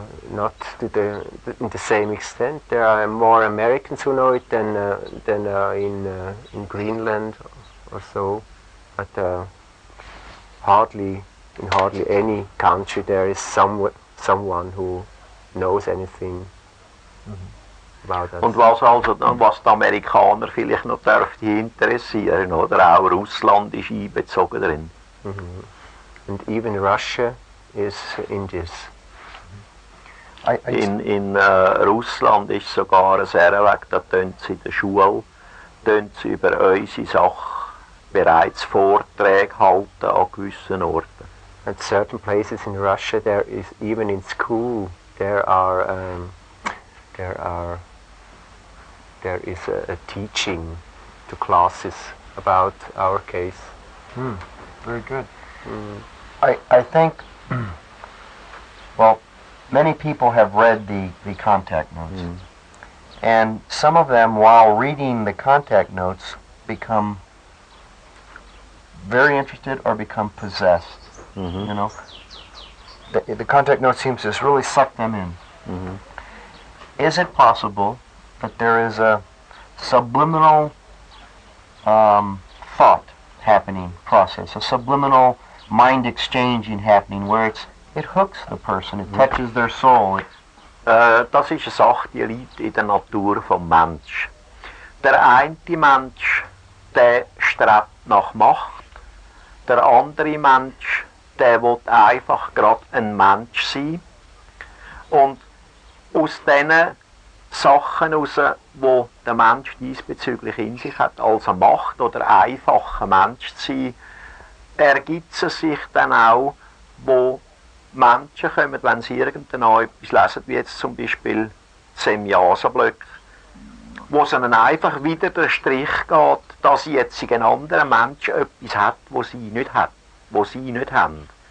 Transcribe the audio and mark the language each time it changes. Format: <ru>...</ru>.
<en>Not to in the same extent. There are more Americans who know it than in Greenland or so, but in hardly any country there is someone who knows anything about that.</en> <de>Und was die Amerikaner vielleicht noch dürfte interessieren, oder auch Russland ist einbezogen drin.</de> <en>And even Russia is in this.</en> <de>In Russland ist sogar ein Weg, da tun sie in der Schule über unsere Sache bereits Vorträge halten an gewissen Orten.</de> <en>At certain places in Russia, there is even in school there is a teaching to classes about our case. Very good. I think, well, many people have read the contact notes, and some of them, while reading the contact notes, become very interested or become possessed. You know, the contact note seems to just really suck them in. Is it possible that there is a subliminal thought happening, process, a subliminal mind exchanging happening, where it hooks the person, it touches their soul?</en> <de>Das ist eine Sache, die liegt in der Natur des Menschen. Der eine Mensch, der strebt nach Macht, der andere Mensch, der will einfach gerade ein Mensch sein. Und aus diesen Sachen heraus, die der Mensch diesbezüglich in sich hat, also Macht oder einfacher Mensch zu sein, ergibt es sich dann auch, wo Menschen kommen, wenn sie irgendetwas lesen, wie jetzt zum Beispiel Semjase-Blöcke, wo es ihnen einfach wieder der Strich geht, dass jetzt ein anderer Mensch etwas hat, was sie nicht hat, was sie nicht haben.</de>